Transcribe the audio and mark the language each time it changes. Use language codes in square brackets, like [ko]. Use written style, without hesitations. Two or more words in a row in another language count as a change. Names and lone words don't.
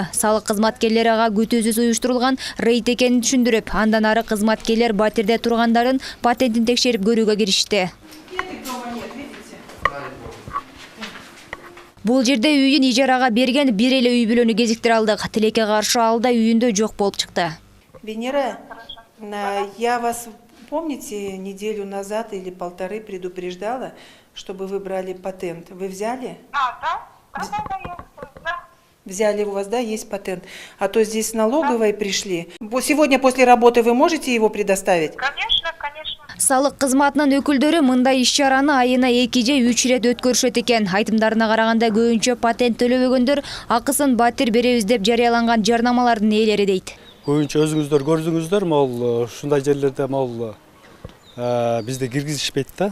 [ky] Салык кызматкерлери ага күтүүсүз уюштурулган рейд экенин түшүндүрүп, андан ары кызматкерлер батирде тургандарын патентин текшерип көрүүгө киришти. Бул жерде үйүн ижарага берген бир эле үй бүлөнү кезиктире алдык. Тилекке каршы ал да үйүндө жок болуп чыкты. [ru] Венера, я вас, помните, неделю назад или 1,5 предупреждала, чтобы вы брали патент. Вы взяли? Да. Взяли у вас, да, есть патент. А то здесь налоговые пришли. Сегодня после работы вы можете его предоставить? Конечно. [ky] Салык кызматынын өкүлдөрү мындай иш-чараны айына 2 же 3 рет өткөрүшөт экен. Айтымдарына караганда көбүнчө патент төлөбөгөндөр акысын батир беребиз деп жарыяланган жарнамалардын ээлери дейт. Көбүнчө өзүңүздөр көрдүңүздөр, могул ушундай жерлерде могул бизде киргизишпейт да.